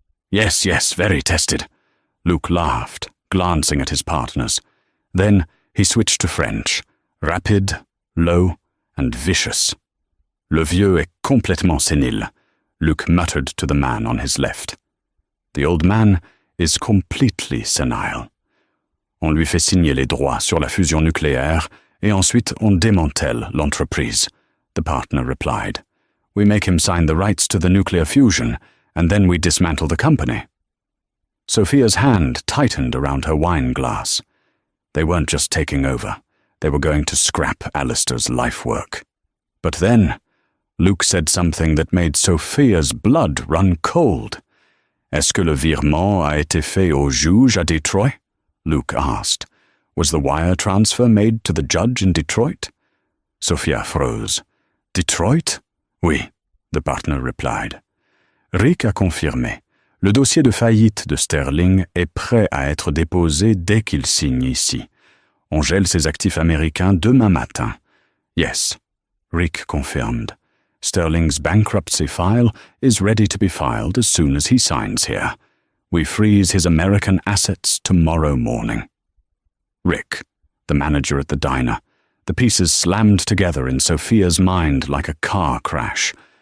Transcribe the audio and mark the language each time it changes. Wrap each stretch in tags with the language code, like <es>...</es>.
<en>Yes, very tested." Luc laughed, glancing at his partners. Then he switched to French, rapid, low, and vicious.</en> <fr>"Le vieux est complètement sénile,"</fr> <en>Luc muttered to the man on his left. "The old man is completely senile.</en> <fr>On lui fait signer les droits sur la fusion nucléaire et ensuite on démantèle l'entreprise,"</fr> <en>the partner replied. "We make him sign the rights to the nuclear fusion, and then we dismantle the company." Sophia's hand tightened around her wine glass. They weren't just taking over. They were going to scrap Alistair's life work. But then, Luc said something that made Sophia's blood run cold.</en> <fr>"Est-ce que le virement a été fait au juge à Detroit?"</fr> <en>Luc asked. "Was the wire transfer made to the judge in Detroit?" Sophia froze. "Detroit?</en> <fr>Oui,"</fr> <en>the partner replied.</en> <fr>"Rick a confirmé. Le dossier de faillite de Sterling est prêt à être déposé dès qu'il signe ici. On gèle ses actifs américains demain matin."</fr> <en>Yes, Rick confirmed. Sterling's bankruptcy file is ready to be filed as soon as he signs here. We freeze his American assets tomorrow morning. Rick, the manager at the diner. The pieces slammed together in Sophia's mind like a car crash.</en>